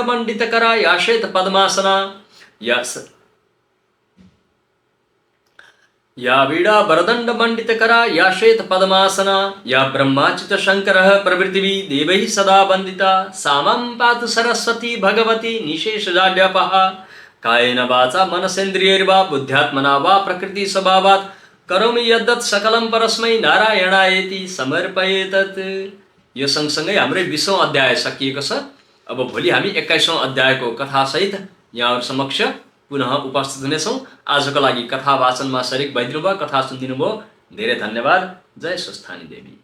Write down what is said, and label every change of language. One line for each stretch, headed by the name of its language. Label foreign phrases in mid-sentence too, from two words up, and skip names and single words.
Sanskrit: मंडितकरा या श्वेत पद्मासना या वीणा वरदण्ड मण्डितकरा या श्वेत पद्मासना या ब्रह्माच्युत शङ्करः प्रभृतिभिः देवैः सदा वन्दिता सा मां पातु सरस्वती भगवती निशेषजाड्यापः कायेन वाचा मनसेन्द्रियैर्वा बुद्ध्यात्मना वा प्रकृति स्वभावात् करोमि यद्दत् सकलं परस्मै नारायणायेति समर्पयेतत्।
Nepali: यो सँगसँगै हाम्रै 20औं अध्याय सकिएको छ। अब भोलि हामी 21औं अध्यायको कथासहित यहाँहरू समक्ष पुनः उपस्थित हुनेछौँ। आजको लागि कथा वाचनमा सरिक भइदिनु भयो, कथा सुनिदिनु भयो, धेरै धन्यवाद। जय स्वस्थानी देवी।